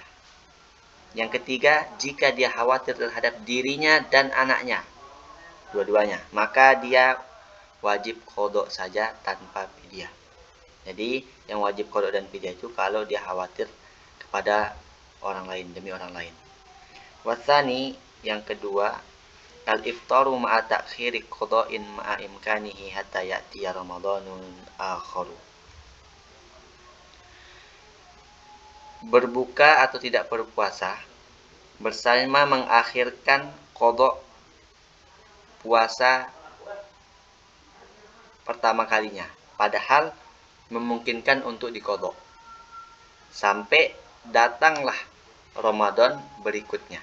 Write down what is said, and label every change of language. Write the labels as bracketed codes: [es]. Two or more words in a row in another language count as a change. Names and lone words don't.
[id] Yang ketiga, jika dia khawatir terhadap dirinya dan anaknya, dua-duanya, maka dia wajib qadha saja tanpa fidyah. Jadi yang wajib qadha dan fidyah itu kalau dia khawatir kepada orang lain, demi orang lain. Wasani, yang kedua, [ar] الإفطار مع تأخير قضاء مع إمكانه حتى يأتي رمضان آخر. [id] Berbuka atau tidak berpuasa bersama mengakhirkan qada' puasa pertama kalinya, padahal memungkinkan untuk diqadha, sampai datanglah Ramadan berikutnya.